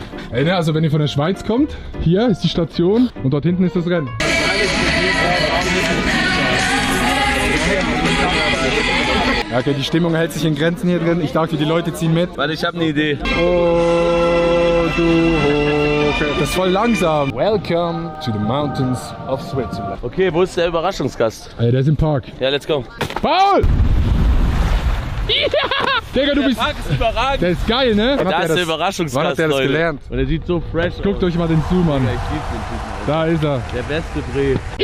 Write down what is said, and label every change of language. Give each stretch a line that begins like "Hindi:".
German: Ey, ne, also wenn ihr von der Schweiz kommt, hier ist die Station und dort hinten ist das Rennen. Ja, okay, die Stimmung hält sich in Grenzen hier drin. Ich dachte, die Leute ziehen mit. Warte, ich habe eine Idee. Oh, du Hoche. Das ist voll langsam.
English: Welcome to the mountains of Switzerland.
German: Okay, wo ist der Überraschungsgast? Ey, der ist im Park.
English: Ja, let's go.
German: Paul! Ja! Digga, du bist... Park ist überragend. Der ist geil, ne? Da ist der Überraschungsgast, Wann hat der das Leute. gelernt? Und er sieht so fresh aus. Guckt euch mal den Zoom an. Ja, ich lieb den Typen, Da ist er. Alter. Der beste Dreh.